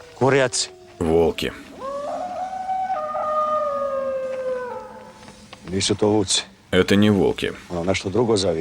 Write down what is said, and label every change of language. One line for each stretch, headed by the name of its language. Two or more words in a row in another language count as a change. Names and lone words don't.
Serbian: Orjaci.
Russian: Волки.
Serbian: Nisu to vuci.
Russian: Это не волки.
Serbian: Ono nešto drugo zavije.